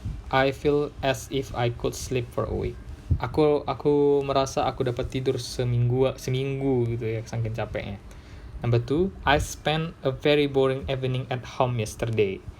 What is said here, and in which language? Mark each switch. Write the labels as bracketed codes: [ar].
[en] I feel as if I could sleep for a week. [id] Aku merasa aku dapat tidur seminggu gitu ya, saking capeknya. [en] Number 2, I spent a very boring evening at home yesterday.